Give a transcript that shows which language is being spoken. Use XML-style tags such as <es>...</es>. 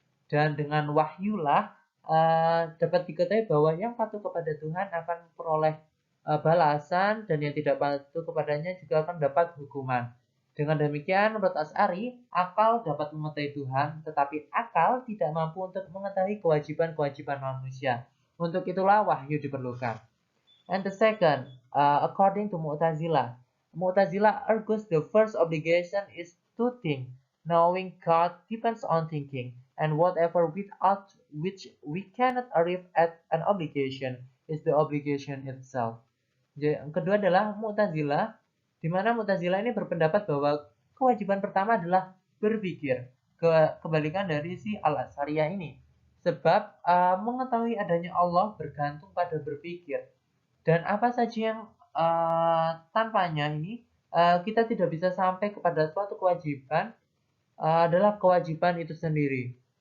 <id>Dan dengan wahyulah dapat diketahui bahwa yang patuh kepada Tuhan akan peroleh balasan, dan yang tidak patuh kepadanya juga akan dapat hukuman. Dengan demikian, menurut Asy'ari, akal dapat mengetahui Tuhan, tetapi akal tidak mampu untuk mengetahui kewajiban-kewajiban manusia. Untuk itulah wahyu diperlukan.</id> <en>And the second, according to Mu'tazilah, Mu'tazilah argues the first obligation is to think. Knowing God depends on thinking, and whatever without which we cannot arrive at an obligation is the obligation itself.</en> <id>Yang kedua adalah Mu'tazilah, di mana Mu'tazilah ini berpendapat bahwa kewajiban pertama adalah berpikir, kebalikan dari si Al-Asy'ariyah ini. Sebab mengetahui adanya Allah bergantung pada berpikir, dan apa saja yang tanpanya ini kita tidak bisa sampai kepada suatu kewajiban adalah kewajiban itu sendiri.</id>